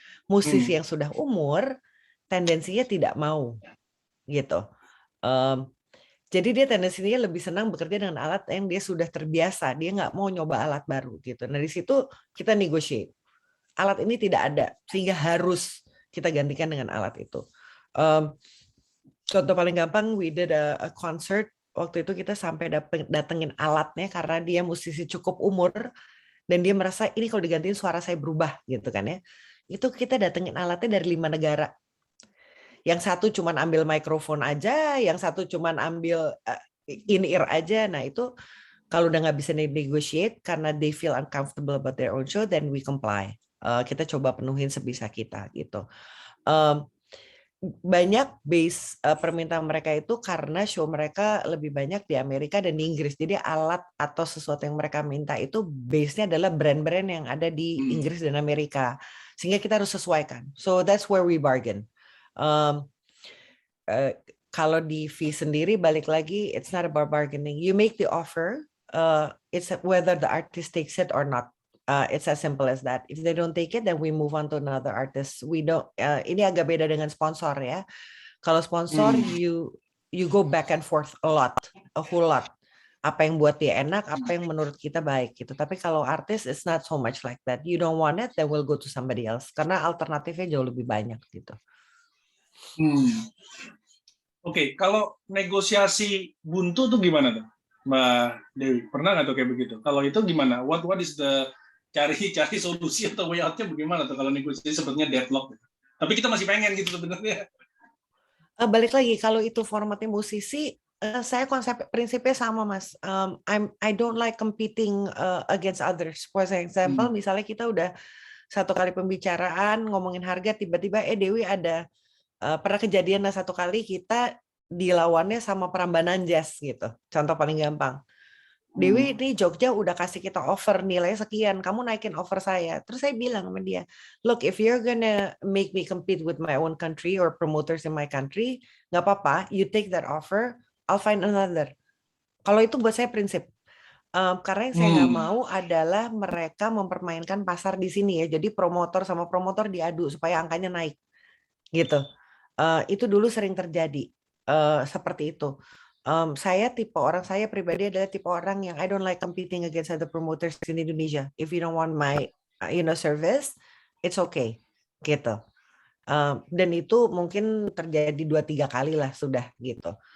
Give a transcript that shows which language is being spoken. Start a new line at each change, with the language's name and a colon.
Indonesian: Musisi yang sudah umur tendensinya tidak mau gitu. Jadi dia tendensinya lebih senang bekerja dengan alat yang dia sudah terbiasa. Dia nggak mau nyoba alat baru gitu. Nah di situ kita negotiate. Alat ini tidak ada sehingga harus kita gantikan dengan alat itu. Contoh paling gampang,
English: we did a concert.
Indonesian: Waktu itu kita sampai datengin alatnya karena dia musisi cukup umur dan dia merasa ini kalau digantiin suara saya berubah gitu kan ya. Itu kita datengin alatnya dari 5 negara. Yang satu cuman ambil mikrofon aja, yang satu cuman ambil in-ear aja. Nah itu kalau udah nggak bisa
English: negotiate karena they feel uncomfortable about their own show, then we comply.
Indonesian: Kita coba penuhin sebisa kita gitu. Banyak base permintaan mereka itu karena show mereka lebih banyak di Amerika dan di Inggris. Jadi alat atau sesuatu yang mereka minta itu base-nya adalah brand-brand yang ada di Inggris dan Amerika. Sehingga kita harus sesuaikan.
English: So that's where we bargain.
Indonesian: Kalau di fee sendiri balik lagi,
English: it's not about bargaining. You make the offer, it's whether the artist takes it or not. It's as simple as that. If they don't take it, then we move on to another artist. We don't.
Indonesian: Ini agak beda dengan sponsor ya. Kalau sponsor,
English: you go back and forth a whole lot.
Indonesian: Apa yang buat dia enak, apa yang menurut kita baik gitu. Tapi kalau artis,
English: it's not so much like that. You don't want it, then we'll go to somebody else.
Indonesian: Karena alternatifnya jauh lebih banyak gitu. Oke, kalau negosiasi buntu tuh gimana tuh, Mbak Dewi? Pernah nggak tuh kayak begitu? Kalau itu gimana?
English: What is the
Indonesian: cari solusi atau way out-nya bagaimana tuh kalau negosiasi sepertinya deadlock? Tapi kita masih pengen gitu sebenarnya. Balik lagi kalau itu formatnya musisi, saya prinsipnya sama Mas.
English: I don't like competing against others. For example,
Indonesian: misalnya kita udah satu kali pembicaraan ngomongin harga, tiba-tiba Dewi ada pernah kejadian satu kali kita dilawannya sama Prambanan Jazz gitu. Contoh paling gampang. Dewi ini Jogja udah kasih kita offer nilai sekian, kamu naikin offer saya. Terus saya bilang sama dia,
English: look, if you're gonna make me compete with my own country or promoters in my country,
Indonesian: nggak apa-apa,
English: you take that offer, I'll find another.
Indonesian: Kalau itu buat saya prinsip. Karena yang saya nggak mau adalah mereka mempermainkan pasar di sini ya. Jadi promotor sama promotor diadu supaya angkanya naik, gitu. Itu dulu sering terjadi seperti itu. Saya pribadi adalah tipe orang yang
English: I don't like competing against other promoters in Indonesia. If you don't want my service, it's okay gitu.
Indonesian: Dan itu mungkin terjadi 2-3 kali lah sudah gitu.